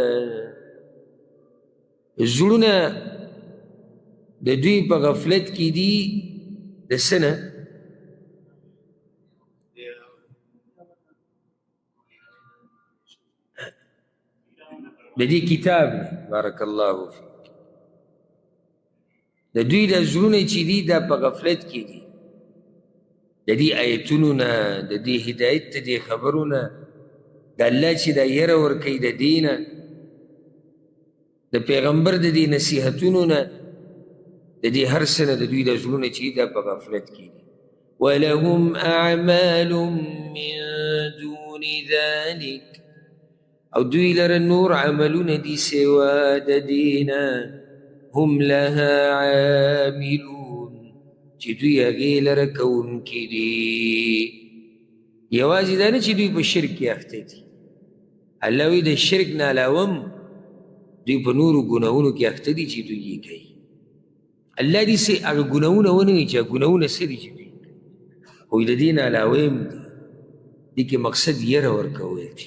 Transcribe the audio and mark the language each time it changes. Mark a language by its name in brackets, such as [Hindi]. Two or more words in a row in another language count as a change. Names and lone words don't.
[Pashto] زړونه د دوی په غفلت کې دي د څه نه د دې کتاب نه [Arabic] بارک الله فیک [Pashto] د دوی د زړونه چې دي دا په غفلت کې دي د دې آیتونو نه د دې هدایت د دې خبرو نه د الله چې دا یره ورکوي د دې نه د پیغمبر د دې نصیحتونو نه د دې هر څه نه د دوی د زړونه چې دا په غفلت کې دي [Arabic] ولهم اعمال من دون ذلك [Pashto] او دوی لره نور عملونه دي سوا د دینه [Arabic] هم لها عاملون [Pashto] چې دوی هغې لره کوونکي دي یوازې دا نه چې دوی په شرک کې اخته دي الله وایي د شرک نه علاوه دوی په نورو ګناهونو کې اخته دي چې دوی یې کوي الله دې سې هغه ګناهونه ونه وایي چې ګناهونه څه دي چې دوی کوي خو د دې نه علاوه هم دي دې کې مقصد یره ورکول دي.